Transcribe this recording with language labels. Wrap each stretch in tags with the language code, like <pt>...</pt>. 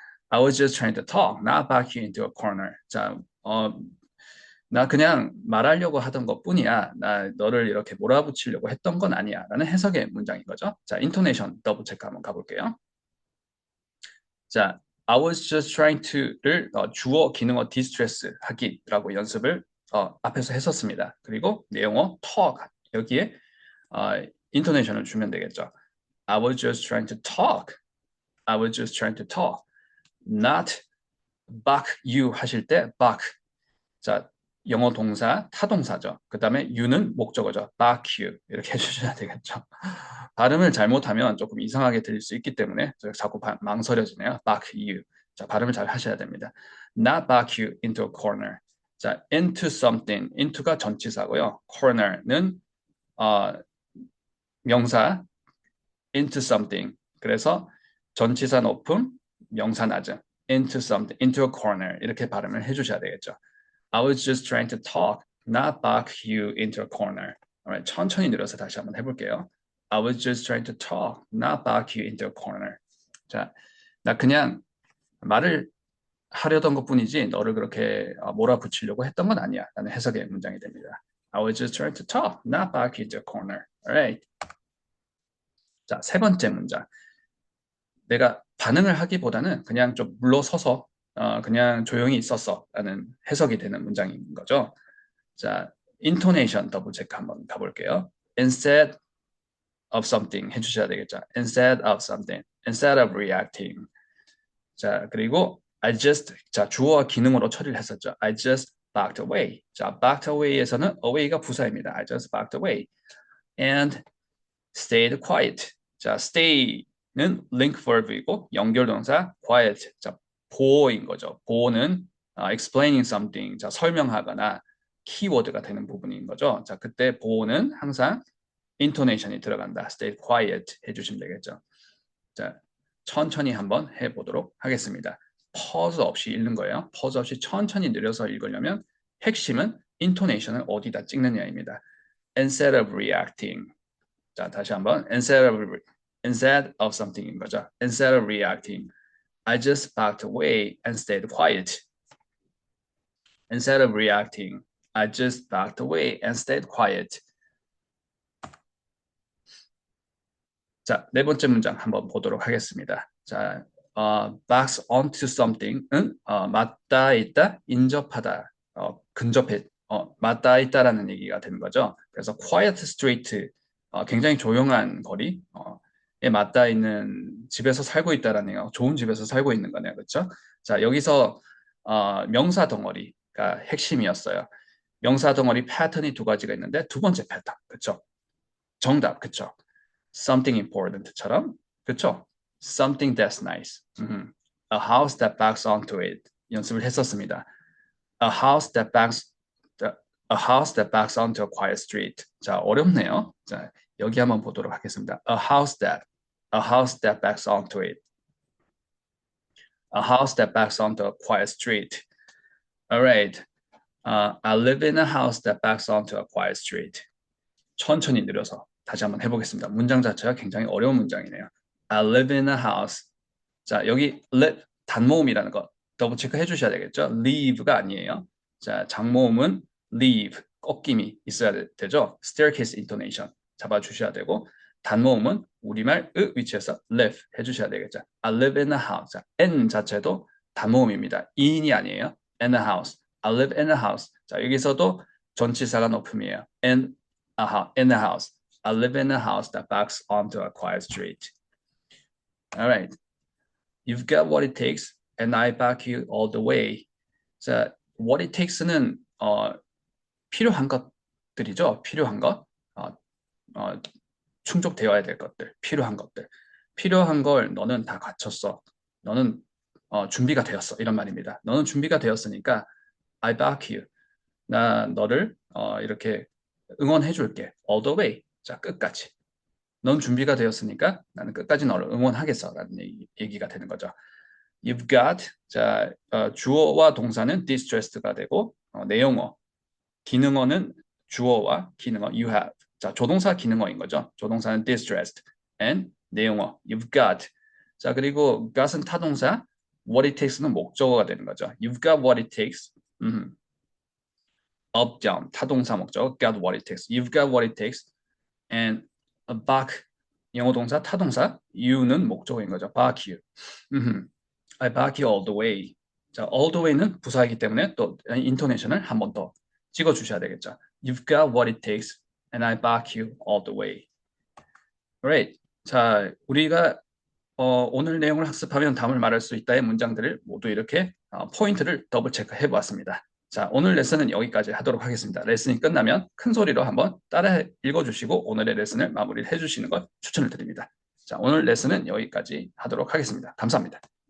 <en>I was just trying to talk, not back you into a corner.</en> <ko>자, 나 그냥 말하려고 하던 것뿐이야. 나 너를 이렇게 몰아붙이려고 했던 건 아니야. 라는 해석의 문장인 거죠. 자, 인토네이션 더블 체크 한번 가볼게요. 자,</ko> <en>I was just trying to</en> <ko>를 주어, 기능어, distress 하기라고 연습을 앞에서 했었습니다. 그리고 내용어 talk 여기에 인토네이션을 주면 되겠죠.</ko> <en>I was just trying to talk. I was just trying to talk. Not back you</en> <ko>하실 때</ko> <en>back.</en> <ko>자, 영어 동사 타동사죠. 그 다음에 you는 목적어죠.</ko> <en>back you</en> <ko>이렇게 해주셔야 되겠죠. 발음을 잘못하면 조금 이상하게 들릴 수 있기 때문에 자꾸 망설여지네요.</ko> <en>back you.</en> <ko>자, 발음을 잘 하셔야 됩니다.</ko> <en>Not back you into a corner.</en> <ko>자,</ko> <en>into something.</en> <ko>into가 전치사고요.</ko> <en>corner는 명사 into something.</en> <ko>그래서 전치사 높음, 명사 낮음.</ko> <en>into something, into a corner</en> <ko>이렇게 발음을 해주셔야 되겠죠.</ko> <en>I was just trying to talk, not back you into a corner.</en> <ko>Alright, 천천히 늘어서 다시 한번 해볼게요.</ko> <en>I was just trying to talk, not back you into a corner.</en> <ko>자, 나 그냥 말을 하려던 것뿐이지 너를 그렇게 몰아붙이려고 했던 건 아니야. 라는 해석의 문장이 됩니다.</ko> <en>I was just trying to talk, not back you into a corner.</en> <ko>Alright. 자, 세 번째 문장. 내가 반응을 하기보다는 그냥 좀 물러서서 그냥 조용히 있었어 라는 해석이 되는 문장인 거죠. 자, intonation 더블 체크 한번 가볼게요.</ko> <en>Instead of something</en> <ko>해주셔야 되겠죠.</ko> <en>Instead of something. Instead of reacting.</en> <ko>자, 그리고</ko> <en>I just,</en> <ko>자, 주어와 기능으로 처리를 했었죠.</ko> <en>I just backed away. 자, backed away에서는 away가 부사입니다. I just backed away. And stayed quiet. 자, stay는 link verb이고</en> <ko>연결동사</ko> <en>quiet.</en> <ko>자, 보어인 거죠. 보어는 explaining something. 자, 설명하거나 키워드가 되는 부분인 거죠. 자, 그때 보어는 항상 intonation이 들어간다.</ko> <en>stay quiet</en> <ko>해주시면 되겠죠. 자, 천천히 한번 해보도록 하겠습니다. pause 없이 읽는 거예요. pause 없이 천천히 느려서 읽으려면 핵심은 intonation을 어디다 찍느냐입니다.</ko> <en>Instead of reacting.</en> <ko>자, 다시 한번</ko> <en>instead of something인 거죠. Instead of reacting, I just backed away and stayed quiet. Instead of reacting, I just backed away and stayed quiet.</en> <ko>자, 네 번째 문장 한번 보도록 하겠습니다. 자,</ko> <en>backs onto something</en> <ko>은 맞닿아 있다, 인접하다, 근접해, 맞닿아 있다라는 얘기가 되는 거죠. 그래서</ko> <en>quiet street,</en> <ko>굉장히 조용한 거리에 맞닿아 있는 집에서 살고 있다라는 얘기가 좋은 집에서 살고 있는 거네요. 그렇죠? 자, 여기서 명사 덩어리, 여기가 핵심이었어요. 명사 덩어리 패턴이 두 가지가 있는데 두 번째 패턴, 그쵸? 정답, 그쵸?</ko> <en>Something important처럼,</en> <ko>그쵸?</ko> <en>Something that's nice. A house that backs onto it.</en> <ko>연습을 했었습니다.</ko> <en>A house that backs A house that backs onto a quiet street.</en> <ko>자, 어렵네요. 자, 여기 한번 보도록 하겠습니다.</ko> <en>A house that backs onto it. A house that backs onto a quiet street. All right. I live in a house that backs onto a quiet street.</en> <ko>천천히 느려서 다시 한번 해보겠습니다. 문장 자체가 굉장히 어려운 문장이네요.</ko> <en>I live in a house.</en> <ko>자, 여기 live 단모음이라는 거 더블 체크 해주셔야 되겠죠. live가 아니에요. 자, 장모음은 leave, 꺾임이 있어야 되죠. staircase intonation 잡아주셔야 되고 단모음은 우리말 위치에서 live 해주셔야 되겠죠.</ko> <en>I live in a house.</en> <ko>자, n 자체도 단모음입니다.</ko> <en>in이</en> <ko>아니에요.</ko> <en>in a house. I live in a house.</en> <ko>자, 여기서도 전치사가 높음이에요.</ko> <en>in a house. I live in a house that backs onto a quiet street. All right. You've got what it takes, and I back you all the way.</en> <ko>자,</ko> <en>what it takes</en> <ko>는 필요한 것들이죠. 필요한 것, 충족되어야 될 것들, 필요한 것들. 필요한 걸 너는 다 갖췄어. 너는 준비가 되었어. 이런 말입니다. 너는 준비가 되었으니까</ko> <en>I back you.</en> <ko>나 너를 이렇게 응원해줄게.</ko> <en>All the way.</en> <ko>자, 끝까지. 넌 준비가 되었으니까 나는 끝까지 너를 응원하겠어라는 얘기가 되는 거죠.</ko> <en>You've got.</en> <ko>자, 주어와 동사는 distressed가 되고 내용어, 기능어는 주어와 기능어</ko> <en>you have.</en> <ko>자, 조동사 기능어인 거죠. 조동사는 distressed and 내용어</ko> <en>you've got.</en> <ko>자, 그리고 got은 타동사,</ko> <en>what it takes</en> <ko>는 목적어가 되는 거죠.</ko> <en>You've got what it takes. up, down 타동사 목적 got what it takes. You've got what it takes and back</en> <ko>영어 동사 타동사</ko> <en>you는 목적어인 거죠. back you. I back you all the way.</en> <ko>자,</ko> <en>all the way</en> <ko>는 부사이기 때문에 또 인토네이션을 한 번 더 찍어 주셔야 되겠죠.</ko> <en>You've got what it takes and I back you all the way. Alright.</en> <ko>자, 우리가 오늘 내용을 학습하면 답을 말할 수 있다의 문장들을 모두 이렇게 포인트를 더블 체크해 보았습니다. 자, 오늘 레슨은 여기까지 하도록 하겠습니다. 레슨이 끝나면 큰 소리로 한번 따라 읽어주시고 오늘의 레슨을 마무리를 해주시는 것 추천을 드립니다. 자, 오늘 레슨은 여기까지 하도록 하겠습니다. 감사합니다.</ko>